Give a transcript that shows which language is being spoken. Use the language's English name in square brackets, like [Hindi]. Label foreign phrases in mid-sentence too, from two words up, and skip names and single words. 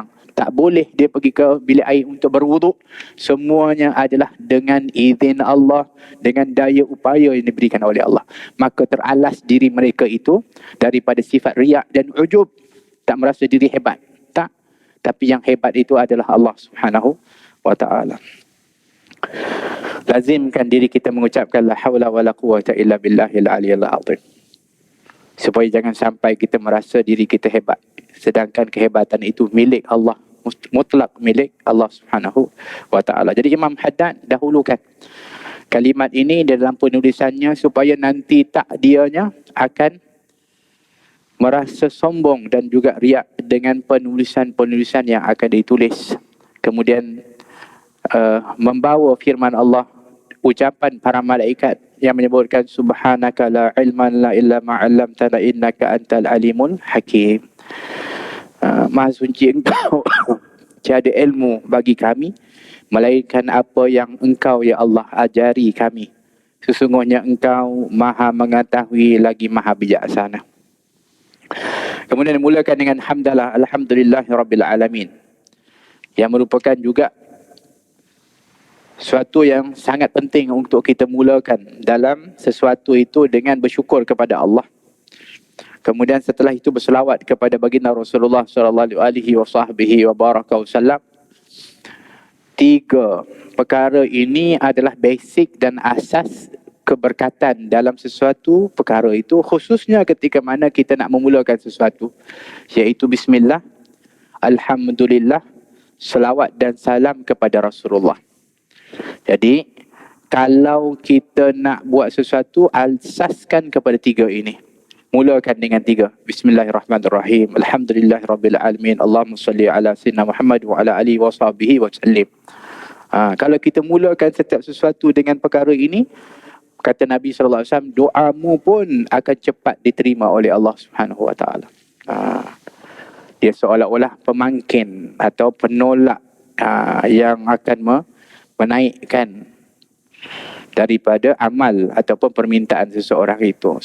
[Malay] Tak boleh dia pergi ke bilik air untuk berwuduk. Semuanya adalah dengan izin Allah, dengan daya upaya yang diberikan oleh Allah. Maka teralas diri mereka itu daripada sifat riak dan ujub. Tak merasa diri hebat. Tak. Tapi yang hebat itu adalah Allah [Arabic] سبحانه وتعالى. [Malay] Lazimkan diri kita mengucapkan [Arabic] لا حول ولا قوة إلا بالله العلي العظيم. [Malay] Supaya jangan sampai kita merasa diri kita hebat. Sedangkan kehebatan itu milik Allah. Mutlak milik Allah [Arabic] سبحانه وتعالى. [Malay] Jadi Imam Haddad dahulukan kalimat ini dalam penulisannya supaya nanti takdianya akan merasa sombong dan juga riak dengan penulisan-penulisan yang akan ditulis. Kemudian membawa firman Allah, ucapan para malaikat yang menyebutkan [Arabic] سبحانك لا علم لنا إلا ما علمتنا إنك أنت العليم الحكيم. [Malay] Maha suci engkau, tiada ilmu bagi kami melainkan apa yang engkau ya Allah ajari kami. Sesungguhnya engkau maha mengetahui lagi maha bijaksana. Kemudian dimulakan dengan hamdalah [Arabic] الحمد لله رب العالمين, [Malay] yang merupakan juga suatu yang sangat penting untuk kita mulakan dalam sesuatu itu dengan bersyukur kepada Allah. Kemudian setelah itu berselawat kepada baginda Rasulullah [Arabic] صلى الله عليه وسلم. [Malay] Tiga perkara ini adalah basic dan asas keberkatan dalam sesuatu perkara itu, khususnya ketika mana kita nak memulakan sesuatu, iaitu bismillah, alhamdulillah, selawat dan salam kepada Rasulullah. Jadi kalau kita nak buat sesuatu, asaskan kepada tiga ini. Mulakan dengan tiga. [Arabic] بسم الله الرحمن الرحيم الحمد لله رب العالمين اللهم صل على سيدنا محمد وعلى آله وصحبه وسلم. [Malay] Kalau kita mulakan setiap sesuatu dengan perkara ini, kata Nabi [Arabic] صلى الله عليه وسلم, [Malay] doamu pun akan cepat diterima oleh Allah [Arabic] سبحانه وتعالى. [Malay] Dia seolah-olah pemangkin atau penolak yang akan menaikkan daripada amal ataupun permintaan seseorang itu.